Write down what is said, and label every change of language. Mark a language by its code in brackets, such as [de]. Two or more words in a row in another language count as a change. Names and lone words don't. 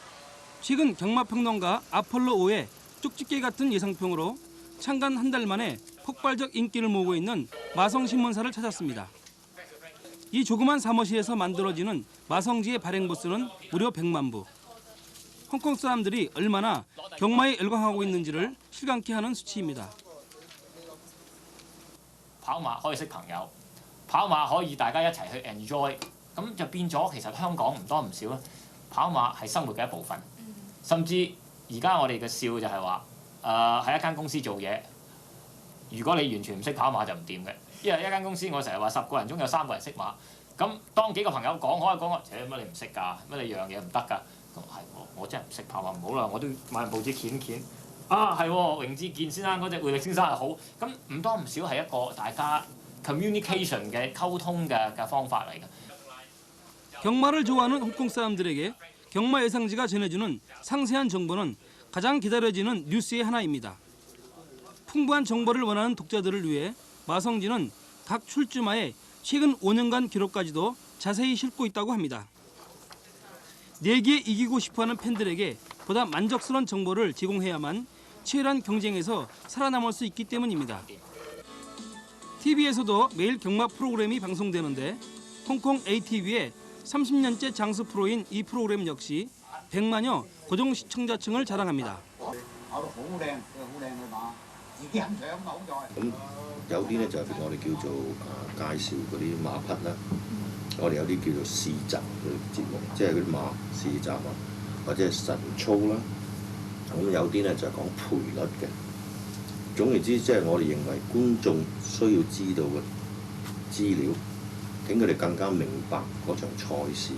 [ko] 최근 경마평론가 아폴로5의 쪽집게 같은 예상평으로 창간 한 달 만에 폭발적 인기를 모으고 있는 마성신문사를 찾았습니다. 이 조그만 사무실에서 만들어지는 마성지의 발행 부수는 무려 100만 부. 홍콩 사람들이 얼마나 경마에 열광하고 있는지를 실감케 하는 수치입니다. [yue] 跑馬可以識朋友，跑馬可以大家一齊去 enjoy，咁就變咗其實香港唔多唔少咧，跑馬係生活嘅一部分。甚至而家我哋嘅笑就係話，喺一間公司做嘢，如果你完全唔識跑馬就唔掂嘅，因為一間公司我成日話10個人中有3個人識馬，咁當幾個朋友講開講話，乜你唔識㗎？乜你樣嘢唔得㗎？咁係我真係唔識跑馬，唔好啦，我都買報紙掀掀。啊，係喎，榮志健先生嗰隻匯力先生係好，咁唔多唔少係一個大家 communication 嘅溝通嘅方法嚟嘅。 [ko] 경마를 좋아하는 홍콩 사람들에게 경마 예상지가 전해주는 상세한 정보는 가장 기다려지는 뉴스의 하나입니다. 풍부한 정보를 원하는 독자들을 위해 마성지는 각 출주마의 최근 5년간 기록까지도 자세히 싣고 있다고 합니다. 내기에 이기고 싶어하는 팬들에게 보다 만족스러운 정보를 제공해야만 치열한 경쟁에서 살아남을 수 있기 때문입니다. TV에서도 매일 경마 프로그램이 방송되는데 홍콩 ATV의 30년째 장수 프로인 이 프로그램 역시 100만여 고정 시청자층을 자랑합니다. [yue] 咁有啲咧就係我哋叫做介紹嗰啲馬匹啦，我哋有啲叫做試集嘅節目，即係嗰啲馬試集啊，或者係神操啦。咁有啲咧就係講賠率嘅。總言之，即係我哋認為觀眾需要知道嘅資料，令佢哋更加明白嗰場賽事。